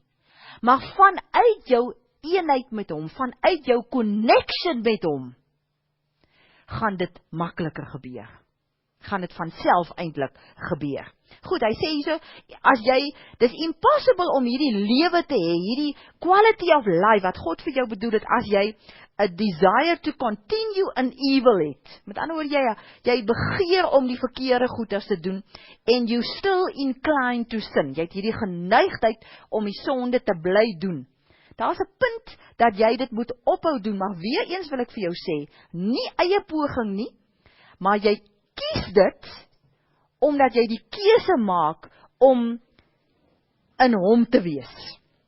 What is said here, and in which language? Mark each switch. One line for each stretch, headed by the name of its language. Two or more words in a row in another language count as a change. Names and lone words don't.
Afrikaans: Maar vanuit jou eenheid met hom, vanuit jou connection met hom, gaan dit makliker gebeur. Gaan dit van self eintlik gebeur. Goed, hy sê hierso, dis impossible om hierdie lewe te hê, hierdie
English: quality of life,
Afrikaans: wat God vir jou bedoel het, as jy
English: a desire to continue in evil
Afrikaans: het. Met ander woorde, jy begeer om die verkeerde goeders te doen,
English: and you still inclined to sin.
Afrikaans: Jy het hierdie geneigdheid om die sonde te bly doen. Daar is 'n punt dat jy dit moet ophou doen, maar weer eens wil ek vir jou sê, nie eie poging nie, maar jy kies dit, omdat jy die keuse maak om in hom te wees.